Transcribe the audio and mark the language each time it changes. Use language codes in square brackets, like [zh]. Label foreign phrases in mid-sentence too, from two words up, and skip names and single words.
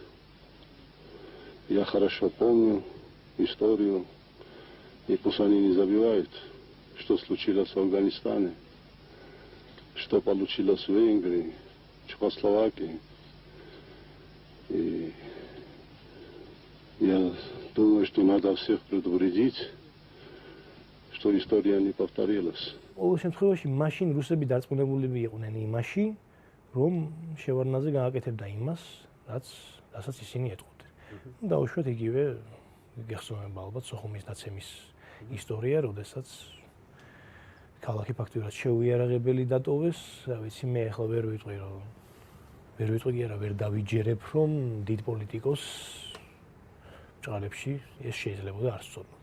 [ru] Я хорошо помню историю, и пусть они не забивают, что случилось в Афганистане, что получилось в Венгрии, Чехословакии. И я думаю, что надо всех предупредить, что история не повторилась. [ka] ყოველ შემთხვევაში მაშინ რუსები დარწმუნებულები იყვნენ იმაში, რომ შევარდნაძე გააკეთებდა იმას, რასაც ისინი ეტყობდნენ. დაუშვათ იგივე გეხსოვნება ალბათ სოხუმის დაცემის ისტორია, როდესაც ქალაქი ფაქტობრივად შეუიარაღებელი დატოვეს, რა ვიცი, მე ახლა ვერ ვიტყვი კი არა, ვერ დავიჯერებ, რომ დიდ პოლიტიკოს ჭალებში ეს შეიძლებოდა არ სწორნოდა.